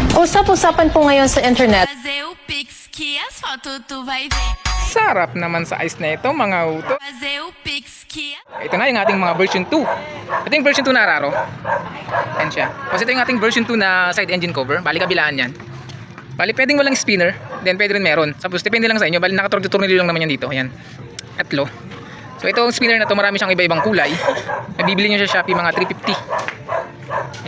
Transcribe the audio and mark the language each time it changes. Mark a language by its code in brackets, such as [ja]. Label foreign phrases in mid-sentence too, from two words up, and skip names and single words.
[tl] Usap-usapan po ngayon sa internet. [pt] Fazer o Pix que as fotos tu vai ver. [tl] Sarap naman sa ice na ito, mga uto. [pt] Fazer o Pix que [tl] Ito na yung ating mga version 2. Ito yung version 2 na Araro. Yan siya. Kasi ito yung ating version 2 na side engine cover. Bali kabilaan yan. Bali pwedeng walang spinner. Then pwede rin meron. Tapos depende lang sa inyo. Bali nakatornilyo lang naman yan dito. Ayan. Tatlo. So itong spinner na to marami siyang iba-ibang kulay. Nabibili nyo sa Shopee mga 350.